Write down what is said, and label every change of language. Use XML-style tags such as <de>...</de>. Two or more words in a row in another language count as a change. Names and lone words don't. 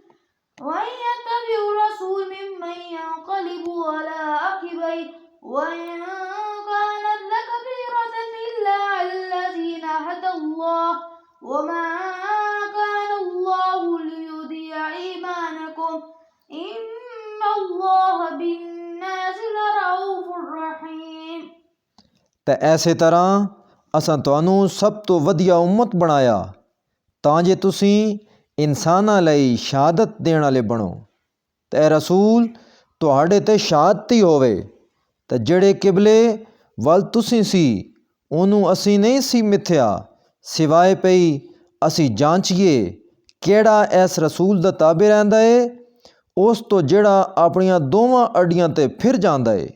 <ar>ممن ينقلب على عقبيه وإن كانت لكبيرة إلا على الذين هدى الله وما كان الله ليضيع إيمانكم إن الله بالناس لرؤوف رحيم।</ar> <pa>ਤੇ ਐਸੇ ਤਰ੍ਹਾਂ ਅਸਾਂ ਤੁਹਾਨੂੰ ਸਭ ਤੋਂ ਵਧੀਆ ਉਮਤ ਬਣਾਇਆ ਤਾਂ ਜੇ ਤੁਸੀਂ ਇਨਸਾਨਾਂ ਲਈ ਸ਼ਹਾਦਤ ਦੇਣ ਵਾਲੇ ਬਣੋ ਤੇ ਇਹ ਰਸੂਲ ਤੁਹਾਡੇ ਤੇ ਸ਼ਹਾਦਤੀ ਹੋਵੇ। ਤੇ ਜਿਹੜੇ ਕਿਬਲੇ ਵੱਲ ਤੁਸੀਂ ਸੀ ਉਹਨੂੰ ਅਸੀਂ ਨਹੀਂ ਸੀ ਮਿੱਥਿਆ ਸਿਵਾਏ ਪਈ ਅਸੀਂ ਜਾਂਚੀਏ ਕਿਹੜਾ ਇਸ ਰਸੂਲ ਦਾ ਤਾਬੇ ਰਹਿੰਦਾ ਏ ਉਸ ਤੋਂ ਜਿਹੜਾ ਆਪਣੀਆਂ ਦੋਵਾਂ ਅੱਡੀਆਂ ਤੇ ਫਿਰ ਜਾਂਦਾ ਏ।</pa>